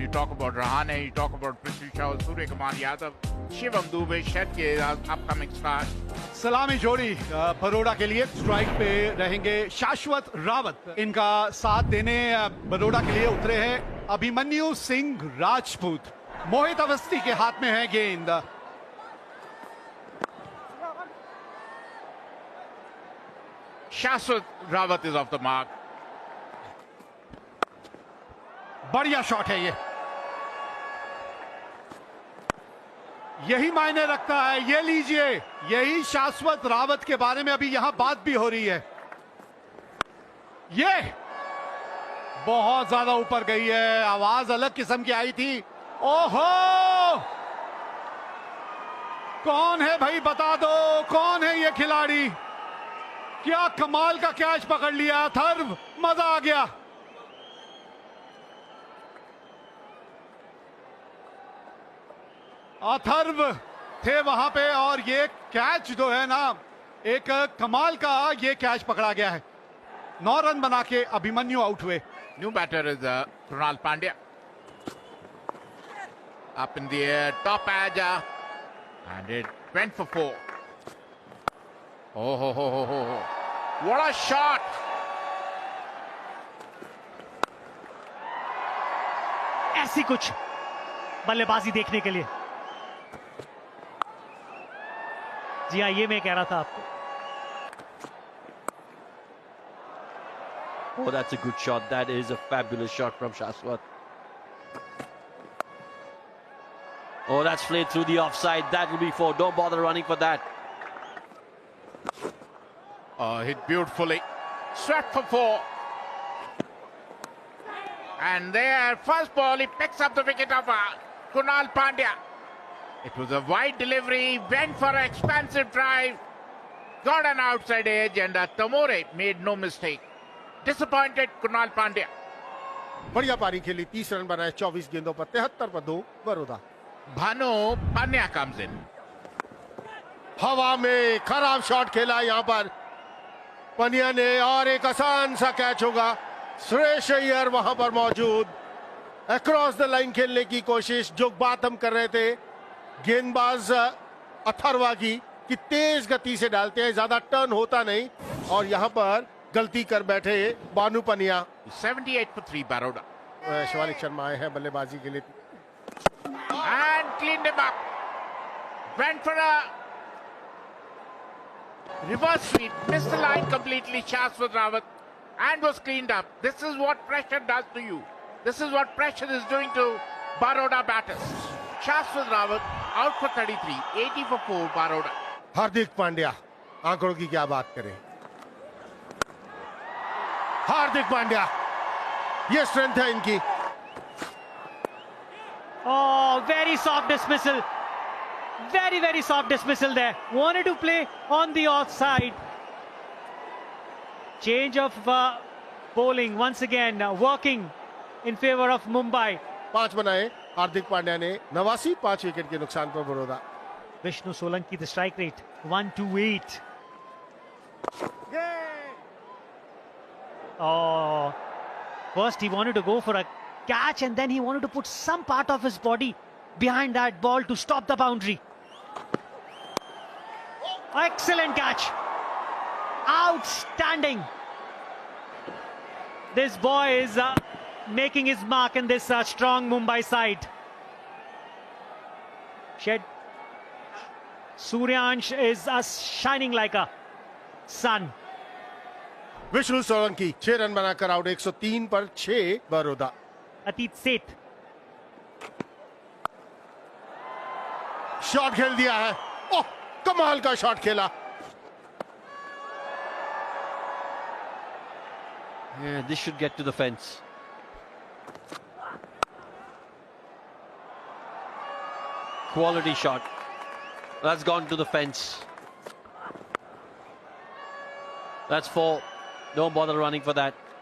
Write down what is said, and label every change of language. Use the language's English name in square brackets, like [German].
[English] You talk about Rahane, you talk about Prithvi Shaw, Surya Kumar Yadav, Shivam Dubey, Shetty, upcoming star. [Hindi] सलामी जोड़ी बड़ौदा के लिए। Strike पे रहेंगे शाश्वत रावत, इनका साथ देने बड़ौदा के लिए उतरे हैं अभिमन्यु सिंह राजपूत। मोहित अवस्थी के हाथ में है गेंद। [English] Shashwat Rawat is off the mark. [Hindi] बढ़िया शॉट है ये, यही मायने रखता है। ये लीजिए, यही शाश्वत रावत के बारे में अभी यहां बात भी हो रही है। ये बहुत ज्यादा ऊपर गई है, आवाज अलग किस्म की आई थी। ओहो, कौन है भाई, बता दो कौन है ये खिलाड़ी। क्या कमाल का कैच पकड़ लिया, अथर्व, मजा आ गया। अथर्व थे वहां पे और ये कैच जो है ना, एक कमाल का ये कैच पकड़ा गया है। 9 रन बना के अभिमन्यु आउट हुए। [English] New batter is Krunal Pandya. Up in the air, top edge, and it went for 4. Oh, ho, ho, ho, ho, ho. What a shot! [Hindi] ऐसी कुछ बल्लेबाजी देखने के लिए। जी हाँ, ये मैं कह रहा था आपको। [English] Oh, that's a good shot. That is a fabulous shot from Shashwat. Oh, that's played through the offside. That will be 4. Don't bother running for that. Hit beautifully. Swept for 4. And there, first ball, he picks up the wicket of Krunal Pandya. It was a wide delivery, went for an expansive drive, got an outside edge, and Tamore made no mistake. Disappointed Krunal Pandya. [Hindi] बढ़िया पारी खेली, 30 run बनाए 24 गेंदों पर, 73 पर 2 Baroda. [English] Bhanu Pandya comes in. [Hindi] हवा में खराब शॉट खेला यहाँ पर पनिया ने और एक आसान सा कैच होगा। श्रेयस अय्यर वहां पर मौजूद, अक्रॉस द लाइन खेलने की कोशिश। जो बात हम कर रहे थे गेंदबाज अथर्वा की, कि तेज गति से डालते हैं, ज्यादा टर्न होता नहीं, और यहां पर गलती कर बैठे बानू पनिया। [English] 78 for 3 Baroda. [Hindi] शिवालिक शर्मा आए हैं बल्लेबाजी के लिए। [English] And cleaned him up. Went for a reverse sweep. Missed the line completely, Shashwat Rawat. And was cleaned up. This is what pressure does to you. This is what pressure is doing to Baroda batters. Shashwat Rawat out for 33. 80 for 4 Baroda. [Hindi] Hardik Pandya, आंकड़ों की क्या बात करें। हार्दिक पांड्या, ये strength है इनकी। [English] Oh, very soft dismissal. Very, very soft dismissal there. Wanted to play on the offside. Change of bowling once again, working in favor of Mumbai. [Hindi] 5 बनाए हार्दिक पांड्या ने, 89 5 विकेट के नुकसान पर Baroda. [English] Vishnu Solanki, the strike rate 128. Oh, first he wanted to go for a catch and then he wanted to put some part of his body behind that ball to stop the boundary. Excellent catch. Outstanding. This boy is making his mark in this strong Mumbai side. Suryansh is shining like a sun. [Hindi] Vishnu Solanki 6 run बनाकर out, 103 पर 6 Baroda. [English] Atit Seth. [Hindi] Shot खेल दिया है, ओह कमाल का shot खेला। [English] Yeah, this should get to the fence. Quality shot. That's gone to the fence. That's 4. Don't bother running for that.